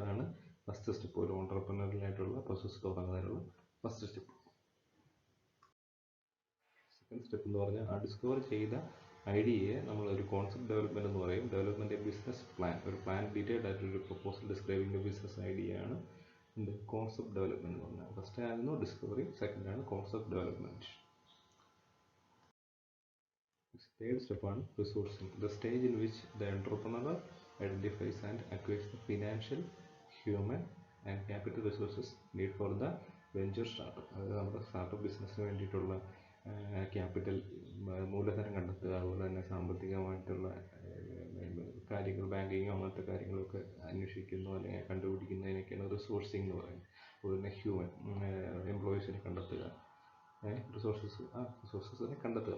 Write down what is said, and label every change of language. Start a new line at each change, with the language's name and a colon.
Malayalam: അതാണ് first step. ഒരു ഓൺട്രപ്രണറിലായിട്ടുള്ള process തുടങ്ങുന്നതിനുള്ള first step. Second step എന്ന് പറഞ്ഞാൽ ആ ഡിസ്കവർ ചെയ്ത ഐഡിയയെ നമ്മൾ ഒരു കോൺസെപ്റ്റ് ഡെവലപ്മെൻറ്റ് എന്ന് പറയും. Development business plan. ഒരു പ്ലാൻ ഡീറ്റെയിൽഡ് ആയിട്ടൊരു
English: proposal describing the business idea
Malayalam: ആണ്
English: concept development. First discovery, second concept development. Third step on resourcing, the stage in which the entrepreneur identifies and acquires the financial, human and capital resources needed for the venture startup.
Malayalam: അതായത് നമ്മുടെ startup ബിസിനസ്സിന് വേണ്ടിയിട്ടുള്ള capital മൂലധനം കണ്ടെത്തുക, അതുപോലെ തന്നെ സാമ്പത്തികമായിട്ടുള്ള കാര്യങ്ങൾ, ബാങ്കിങ്ങോ അങ്ങനത്തെ കാര്യങ്ങളൊക്കെ അന്വേഷിക്കുന്നു അല്ലെങ്കിൽ കണ്ടുപിടിക്കുന്നതിനൊക്കെയാണ് റിസോഴ്സിംഗ് എന്ന് പറയുന്നത്. അതുപോലെ തന്നെ ഹ്യൂമൻ എംപ്ലോയീസിനെ കണ്ടെത്തുക, റിസോഴ്സസിനെ കണ്ടെത്തുക.